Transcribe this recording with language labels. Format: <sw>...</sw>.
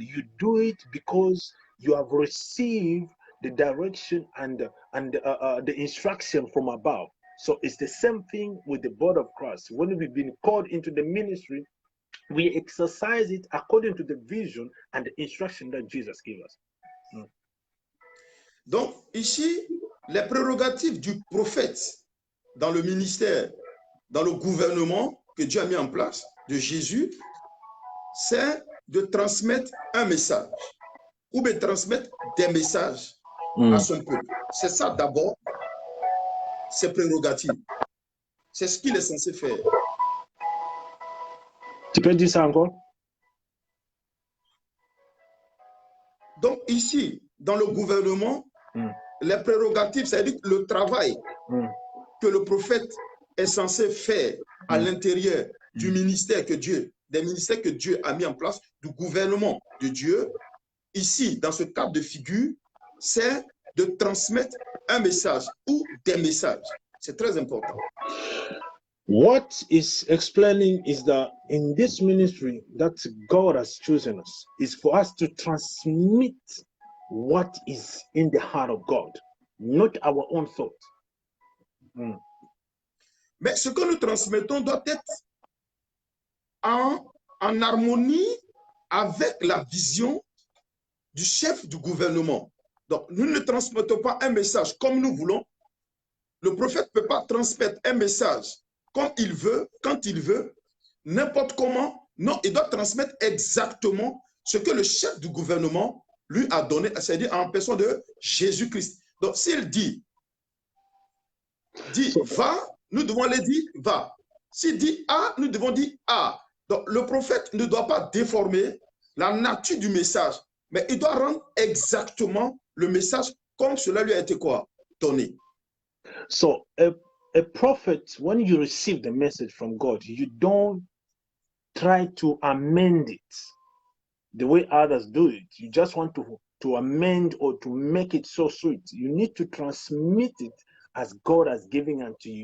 <en>You do it because you have received the direction and the instruction from above. So it's the same thing with the body of Christ. When we've been called into the ministry, we exercise it according to the vision and the instruction that Jesus gave us.</en> <fr>Donc, ici, les prérogatives du prophète dans le ministère, dans le gouvernement que Dieu a mis en place, de Jésus, c'est de transmettre un message ou de transmettre des messages à son peuple. C'est ça d'abord, ses prérogatives. C'est ce qu'il est censé faire. Tu peux dire ça encore? Donc ici, dans le gouvernement, les prérogatives, c'est-à-dire le travail que le prophète est censé faire à l'intérieur du ministère des ministères que Dieu a mis en place, du gouvernement de Dieu. Ici, dans ce cadre de figure, c'est de transmettre un message ou des messages. C'est très important.</fr> <en>What is explaining is that in this ministry that God has chosen us is for us to transmit what is in the heart of God, not our own thought.</en> <fr>Mais ce que nous transmettons doit être en harmonie avec la vision du chef du gouvernement. Donc, nous ne transmettons pas un message comme nous voulons. Le prophète ne peut pas transmettre un message comme il veut, quand il veut, n'importe comment. Non, il doit transmettre exactement ce que le chef du gouvernement lui a donné, c'est-à-dire en personne de Jésus-Christ. Donc, s'il dit va, nous devons aller dire va. S'il dit A, nous devons dire A. Donc, le prophète ne doit pas déformer la nature du message, mais il doit rendre exactement le message comme cela lui a été quoi? Donné.</fr> <en>So, a prophet, when you receive the message from God, you don't try to amend it the way others do it. You just want to amend or to make it so sweet. You need to transmit it as God has given unto you.</en>